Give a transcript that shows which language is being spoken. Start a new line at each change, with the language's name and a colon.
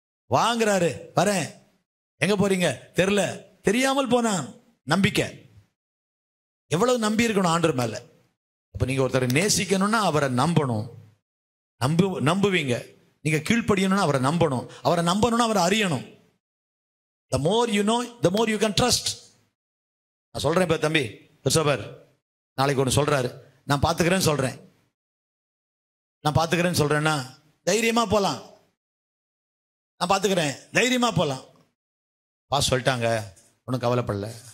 Tamil: வாங்குறாரு, வரேன், எங்க போறீங்க தெரியல, தெரியாமல் போனான். நம்பிக்கை எவ்வளவு நம்பி இருக்கணும் ஆண்டவர் மேல. அப்ப நீங்க ஒருத்தரை நேசிக்கணும்னா அவரை நம்பணும். நம்புவீங்க. நீங்க கீழ்ப்படியணும்னா அவரை நம்பணும். அவரை நம்பணும்னா அவரை அறியணும்.
English: the more you know, the more you can trust.
Tamil: நான் சொல்றேன் இப்ப தம்பி கிறிஸ்தோபர் நாளைக்கு ஒன்று சொல்றாரு, நான் பார்த்துக்கிறேன்னு சொல்றேன். நான் பார்த்துக்கிறேன்னு சொல்றேன்னா தைரியமா போலாம். நான் பார்த்துக்கிறேன், தைரியமா போலாம். பாஸ் சொல்லிட்டாங்க, ஒன்றும் கவலைப்படல.